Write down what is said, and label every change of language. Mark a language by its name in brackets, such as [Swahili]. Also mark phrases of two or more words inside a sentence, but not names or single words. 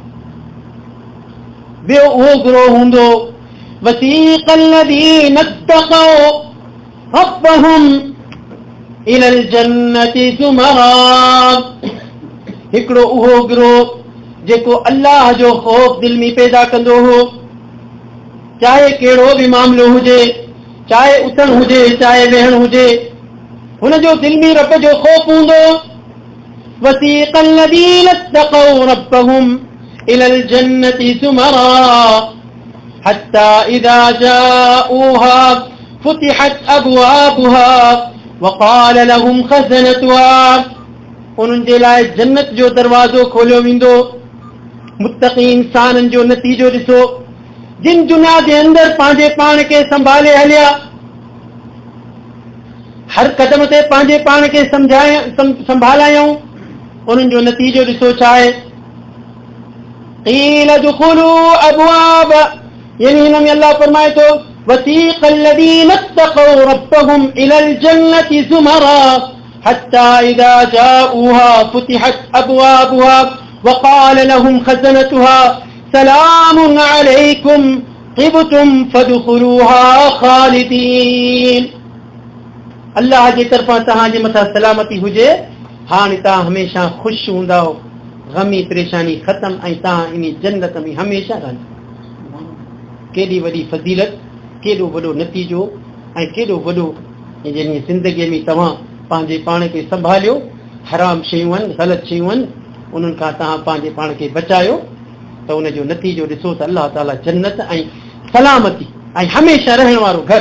[Sindhi] ॿियो उहो गुरोह हूंदो, [Arabic] وسيق الذين اتقوا ربهم إلى الجنة زمرا, [Sindhi] हिकिड़ो उहो गिरोह जेको अल्लाह जो ख़ौफ़ दिल में पैदा कंदो हो, चाहे कहिड़ो बि मामिलो हुजे, चाहे उथण हुजे, चाहे वेहण हुजे, हुन जो दिल में रब जो ख़ौफ़ हूंदो। [Arabic] وسيق الذين اتقوا ربهم إلى الجنة زمرا حتى إذا جاءوها فتحت أبوابها وقال لهم خزنتها, [Sindhi] उन्हनि जे लाइ जन्नत जो दरवाज़ो खोलियो वेंदो। मुत्तक़ी इंसाननि जो नतीजो ॾिसो, जिन दुनिया जे अंदरि पंहिंजे पाण खे संभाले हलिया, हर क़दम ते पंहिंजे पाण खे संभालायूं, उन्हनि जो नतीजो ॾिसो छा आहे। [Arabic] قيل ادخلوا أبواب, [Sindhi] यानी हिन में अल्लाह फरमाए थो, [Arabic] وسيق الذين اتقوا ربهم إلى الجنة زمرا حتى إذا جاءوها فتحت أبوابها وقال لهم خزنتها سلام عليكم طبتم فادخلوها خالدين. [Sindhi] अल्लाह जे तरफ़ां तव्हांजे मथां सलामती हुजे, हाणे तव्हां हमेशा ख़ुशि हूंदा हो, ग़मी परेशानी ख़तम, ऐं तव्हां इन जन्नत में हमेशा रहंदा। केॾी वॾी फज़ीलत, केॾो वॾो नतीजो ऐं केॾो वॾो, जंहिं ज़िंदगीअ में तव्हां पंहिंजे पाण खे संभालियो, हराम शयूं आहिनि, ग़लति शयूं आहिनि, उन्हनि खां तव्हां पंहिंजे पाण खे बचायो, त उनजो नतीजो ॾिसो त अल्लाह ताला जन्नत ऐं सलामती ऐं हमेशा रहण वारो घर।